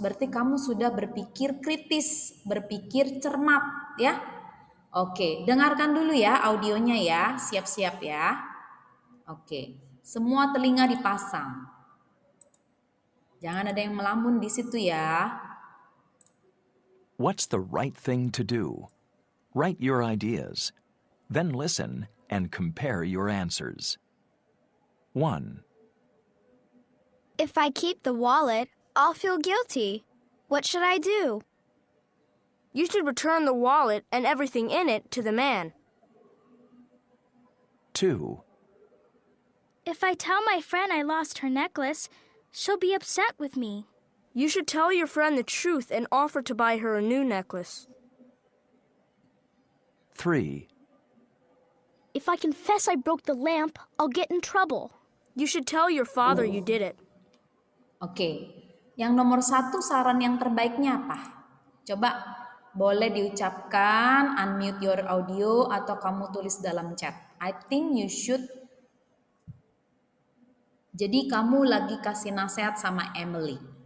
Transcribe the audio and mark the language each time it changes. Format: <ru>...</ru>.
<id>Berarti kamu sudah berpikir kritis, berpikir cermat ya. Oke, dengarkan dulu ya audionya ya, siap-siap ya. Oke, semua telinga dipasang. Jangan ada yang melamun di situ ya.</id> <en>What's the right thing to do? Write your ideas. Then listen and compare your answers. 1. If I keep the wallet, I'll feel guilty. What should I do? You should return the wallet and everything in it to the man. 2. If I tell my friend I lost her necklace, she'll be upset with me. You should tell your friend the truth and offer to buy her a new necklace. 3. If I confess I broke the lamp, I'll get in trouble. You should tell your father you did it.</en> <id>Oke, yang nomor 1 saran yang terbaiknya apa? Coba boleh diucapkan,</id> <en>unmute your audio</en> <id>atau kamu tulis dalam chat.</id> <en>I think you should.</en> <id>Jadi kamu lagi kasih nasihat sama Emily.</id>